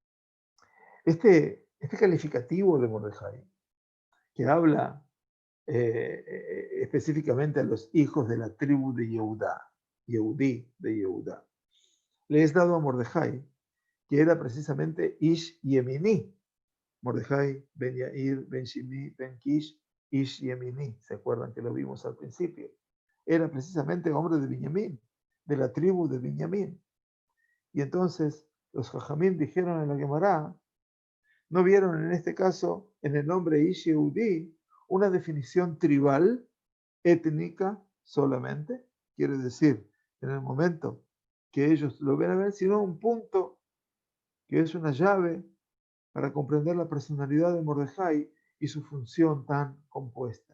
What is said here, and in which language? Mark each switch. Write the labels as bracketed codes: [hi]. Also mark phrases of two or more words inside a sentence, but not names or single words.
[es] Este calificativo de Mordejai, que habla específicamente a los hijos de la tribu de Yehudá, Yehudí de Yehudá, le es dado a Mordejai, que era precisamente [he] איש ימיני. מרדכי בן יאיר בן שמעי בן קיש איש ימיני. [es] ¿Se acuerdan que lo vimos al principio? Era precisamente hombre de Benjamín, de la tribu de Benjamín. Y entonces los Jajamim dijeron en la Gemara, no vieron en este caso en el nombre [he] איש יהודי [es] una definición tribal, étnica solamente, quiere decir, en el momento que ellos lo ven a ver, sino un punto que es una llave para comprender la personalidad de Mordejai y su función tan compuesta.